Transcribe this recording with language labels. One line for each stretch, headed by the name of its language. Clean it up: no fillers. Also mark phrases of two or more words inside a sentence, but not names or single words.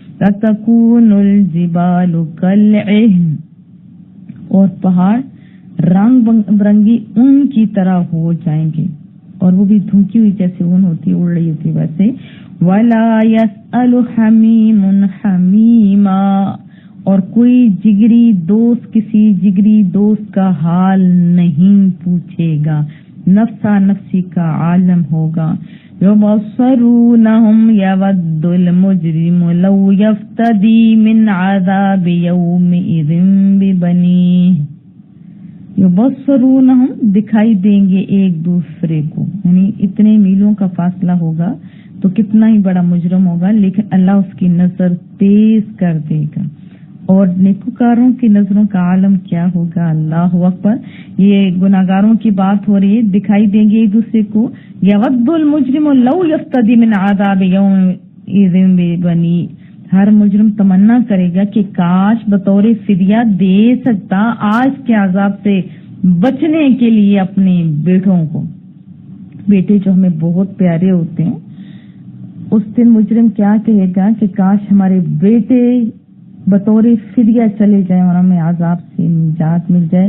Arabic: تكون الجبال كالعهن,
Urdu: اور پہاڑ رنگ برنگی اون کی طرح ہو جائیں گے، اور وہ بھی دھنکی ہوئی جیسے اون ہوتی، اڑ رہی ہوتی ویسے.
Arabic: ولا يسأل حميم حميما,
Urdu: اور کوئی جگری دوست کسی جگری دوست کا حال نہیں پوچھے گا، نفسا نفسی کا عالم ہوگا.
Arabic: يبصرونهم يود المجرم لو يفتدي من عذاب يومئذ ببنيه. يبصرونهم,
Urdu: دکھائی دیں گے ایک دوسرے کو، یعنی اتنے میلوں کا فاصلہ ہوگا تو کتنا ہی بڑا مجرم ہوگا، لیکن اللہ اس کی نظر تیز کر دے گا. اور نیکوکاروں کی نظروں کا عالم کیا ہوگا?
Arabic: الله أكبر.
Urdu: یہ گناہگاروں کی بات ہو رہی ہے، دکھائی دیں گے ایک دوسرے کو.
Arabic: يود المجرم لو يفتدي من عذاب يومئذ ببني,
Urdu: ہر مجرم تمنا کرے گا کہ کاش بطور فدیہ دے سکتا آج کے عذاب سے بچنے کے لیے اپنے بیٹوں کو. بیٹے جو ہمیں بہت پیارے ہوتے ہیں، اس دن مجرم کیا کہے گا کہ کاش ہمارے بیٹے بطور فدیہ چلے جائے اور ہمیں عذاب سے نجات مل جائے.